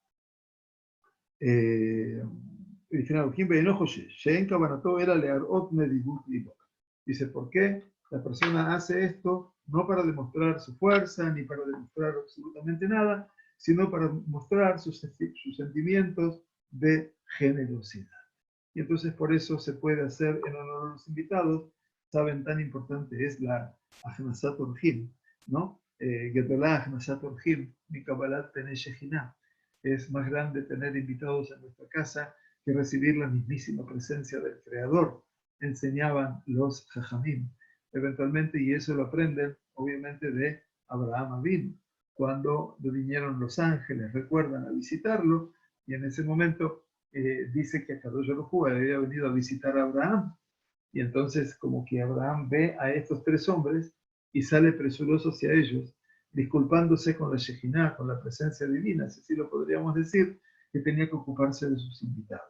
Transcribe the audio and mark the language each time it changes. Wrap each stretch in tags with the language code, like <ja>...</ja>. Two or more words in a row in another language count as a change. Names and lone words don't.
<es>Dice, ¿por qué la persona hace esto? No para demostrar su fuerza, ni para demostrar absolutamente nada, sino para mostrar sus sentimientos de generosidad. Y entonces por eso se puede hacer en honor a los invitados. Saben, tan importante es la</es> <he>הכנסת אורחים,</he> <es>¿no?</es> <he>גדולה הכנסת אורחים מקבלת פני השכינה.</he> <es>Es más grande tener invitados en nuestra casa que recibir la mismísima presencia del Creador, enseñaban los Jajamim. Eventualmente, y eso lo aprenden, obviamente, de Abraham Avinu. Cuando vinieron los ángeles, recuerdan, a visitarlo, y en ese momento dice que</es> <he>הקדוש ברוך הוא</he> <es>había venido a visitar a Abraham, y entonces como que Abraham ve a estos tres hombres y sale presuroso hacia ellos, disculpándose con la Shejinah, con la presencia divina, si así lo podríamos decir, que tenía que ocuparse de sus invitados.</es>